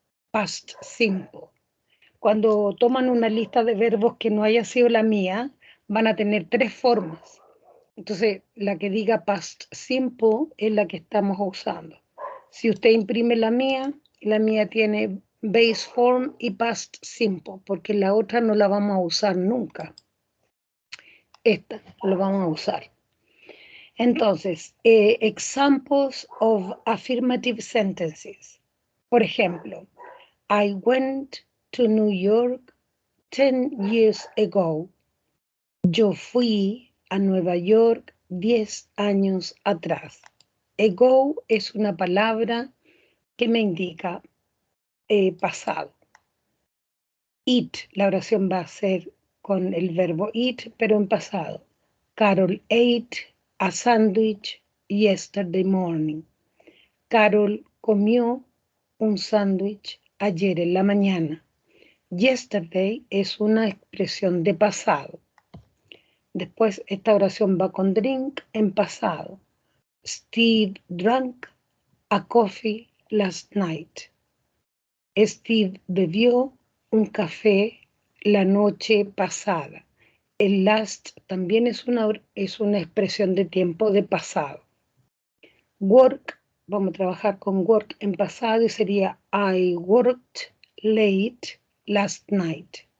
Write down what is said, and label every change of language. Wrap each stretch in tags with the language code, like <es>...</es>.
<es>past simple. Cuando toman una lista de verbos que no haya sido la mía, van a tener 3 formas. Entonces, la que diga past simple es la que estamos usando. Si usted imprime la mía tiene base form y past simple, porque la otra no la vamos a usar nunca. Esta la vamos a usar.</es> <en>Entonces, examples of affirmative sentences.</en> <es>Por ejemplo,</es> <en>I went to New York 10 years ago.</en> <es>Yo fui a Nueva York 10 años atrás. Ago es una palabra que me indica pasado. Eat, la oración va a ser con el verbo eat, pero en pasado.</es> <en>Carol ate a sandwich yesterday morning.</en> <es>Carol comió un sándwich ayer en la mañana. Yesterday es una expresión de pasado. Después esta oración va con drink en pasado.</es> <en>Steve drank a coffee last night.</en> <es>Steve bebió un café la noche pasada. El last también es una expresión de tiempo de pasado. Work, vamos a trabajar con work en pasado y sería</es> <en>I worked late last night.</en>